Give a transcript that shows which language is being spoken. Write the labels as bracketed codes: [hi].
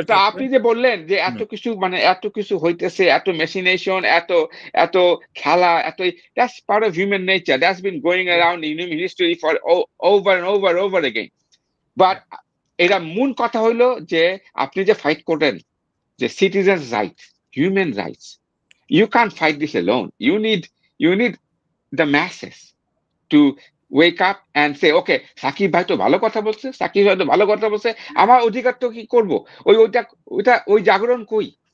[bn] আপনি যে বললেন যে এত কিছু হইতেছে, এত মেশিনেশন, এত খেলা, [en] that's part of human nature. That's been going around in human history for over and over again. [bn] But এটা মূল কথা হইলো যে আপনি যে ফাইট করেন যে citizens right, human rights, [en] you can't fight this alone. You need the masses to wake up and say, okay, [bn] Shakib ভাই তো ভালো কথা বলছে, আমার অধিকার তো কি করবো, ওই জাগরণ কই?